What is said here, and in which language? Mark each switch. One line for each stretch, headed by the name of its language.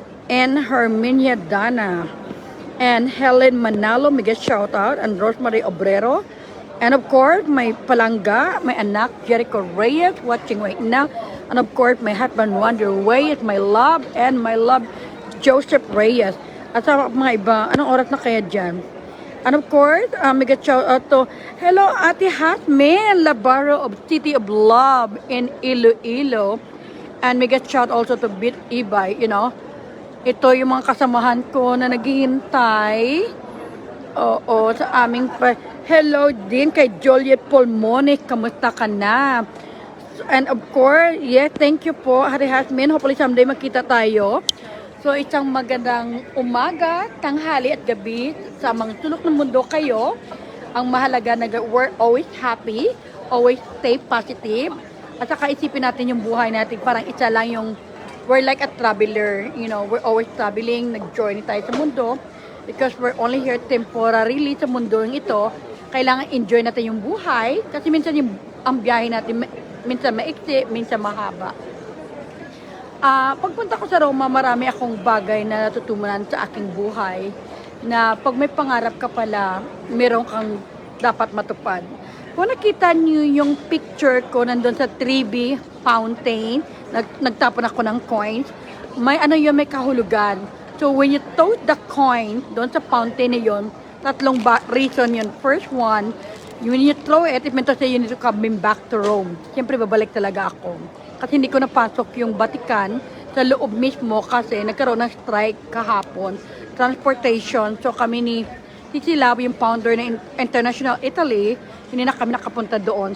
English: And Herminia Dana. And Helen Manalo, mega shout out. And Rosemary Obrero. And of course, my palangga, my anak, Jericho Reyes, watching right now. And of course, my husband, Wander Reyes, my love, and my love, Joseph Reyes.
Filipino: At sa mga iba, anong oras na kaya dyan?
English: And of course, mega shout out to, hello, Ate Hasmin Labaro of City of Love in Iloilo. And mega shout also to Bit Ibay, you know.
Filipino: Ito yung mga kasamahan ko na naghihintay. Oo, sa aming hello din kay Joliet Polmonic. Kamusta ka na?
English: And of course, yeah, thank you po, Ate Hasmin. Hopefully someday
Filipino: magkita tayo. So, isang magandang umaga, tanghali at gabi sa mga sulok ng mundo kayo. Ang mahalaga na
English: we're always happy, always stay positive.
Filipino: At saka isipin natin yung buhay natin, parang isa lang yung,
English: we're like a traveler, you know, we're always traveling,
Filipino: nag-journey tayo sa mundo.
English: Because we're only here temporarily
Filipino: sa mundo ito, kailangan enjoy natin yung buhay. Kasi minsan ang biyahe natin, minsan maiksi, minsan mahaba. Pagpunta ko sa Roma, marami akong bagay na natutunan sa aking buhay na pag may pangarap ka pala, meron kang dapat matupad. Kung nakita niyo yung picture ko nandun sa Trevi Fountain, nagtapon ako ng coins, may ano yun, may kahulugan.
English: So when you toss the coin
Filipino: doon sa fountain na yun, tatlong reason yun.
English: First one, when you throw it meant to say you need to come back to Rome.
Filipino: Siyempre, babalik talaga ako. Kasi hindi ko napasok yung Vatican sa loob mismo kasi nagkaroon ng strike kahapon. Transportation. So kami ni Silaw, yung founder ng International Italy, hindi na kami nakapunta doon.